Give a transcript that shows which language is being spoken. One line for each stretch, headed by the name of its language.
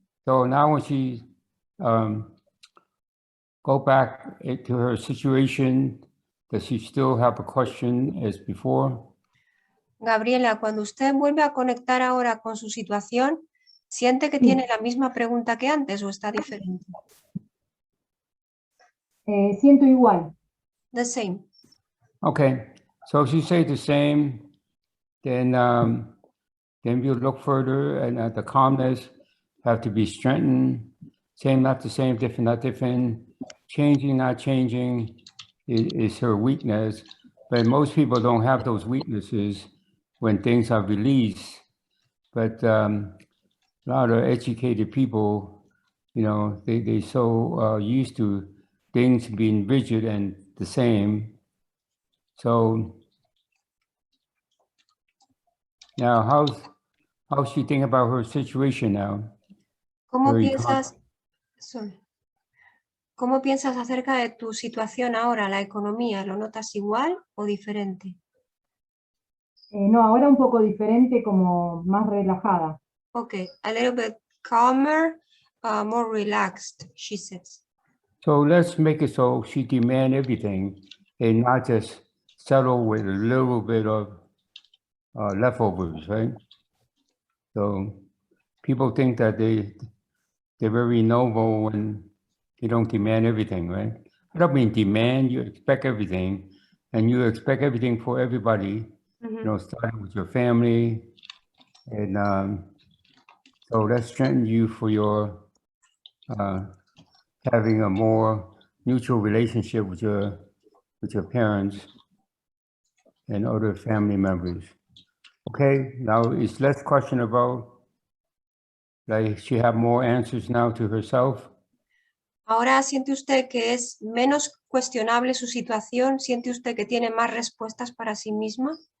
English: So now when she go back to her situation, does she still have a question as before?
Spanish: Gabriela, cuando usted vuelve a conectar ahora con su situación, ¿siente que tiene la misma pregunta que antes o está diferente? Siento igual.
English: The same. Okay, so if you say the same, then then we'll look further, and the calmness have to be strengthened. Same, not the same, different, not different. Changing, not changing is her weakness. But most people don't have those weaknesses when things are released. But a lot of educated people, you know, they so used to things being rigid and the same. So now, how's she think about her situation now?
Spanish: ¿Cómo
English: Very
Spanish: piensas, sorry. ¿Cómo piensas acerca de tu situación ahora, la economía? ¿Lo notas igual o diferente? No, ahora un poco diferente, como más relajada.
English: Okay, a little bit calmer, more relaxed, she says. So let's make it so she demand everything and not just settle with a little bit of leftovers, right? So people think that they're very noble when they don't demand everything, right? I don't mean demand, you expect everything, and you expect everything for everybody, you know, starting with your family. And so that strengthens you for your having a more mutual relationship with your parents and other family members. Okay, now it's less question about, like, she have more answers now to herself.
Spanish: Ahora siente usted que es menos cuestionable su situación, siente usted que tiene más respuestas para sí misma.